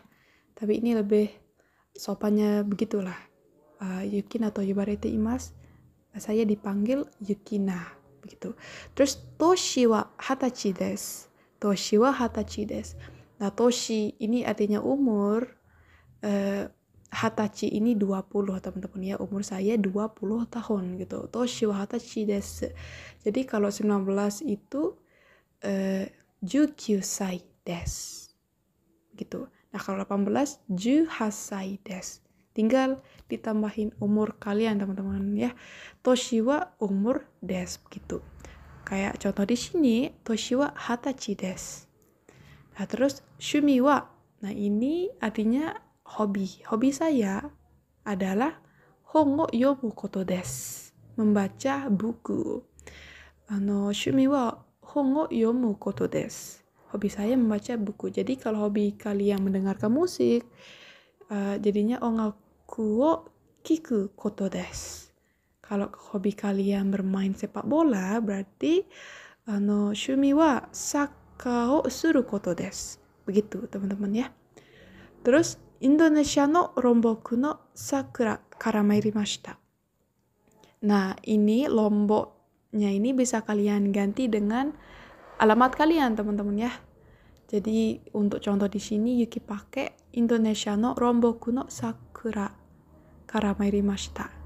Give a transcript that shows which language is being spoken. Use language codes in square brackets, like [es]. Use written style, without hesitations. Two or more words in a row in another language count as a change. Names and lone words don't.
[id] Tapi ini lebih sopannya begitulah. [ja] ゆきなと呼ばれています. [id] Saya dipanggil Yukina begitu. [ja] Terus 年は二十歳です。年は二十歳です. [id] Nah, toshi ini artinya umur. Hatachi ini 20 teman-teman ya. Umur saya 20 tahun gitu. [ja] 年は二十歳です. [id] Jadi kalau 19 itu [ja] 19です. [id] Gitu. Nah, kalau 18 [ja] 18です. [id] Tinggal ditambahin umur kalian teman-teman ya. [ja] 年は umur です gitu. [id] Kayak contoh di sini, [ja] 年は二十歳です. [id] Nah, terus [ja] 趣味は. [id] Nah, ini artinya hobi. Hobi saya adalah [ja] 本を読むことです. [id] Membaca buku. [ja] 趣味は本を読むことです. [id] Hobi saya membaca buku. Jadi kalau hobi kalian mendengarkan musik, jadinya [ja] 音楽を聞くことです. [id] Kalau hobi kalian bermain sepak bola, berarti [ja] 趣味はサッカーをすることです. [id] Begitu teman-teman ya. [ja] Terus Indonesia no Lombok no sakura kara mairimashita. [id] Nah, ini Lomboknya ini bisa kalian ganti dengan alamat kalian, teman-teman ya. Jadi untuk contoh di sini Yuki pakai [ja] Indonesia no Lombok no sakura kara mairimashita.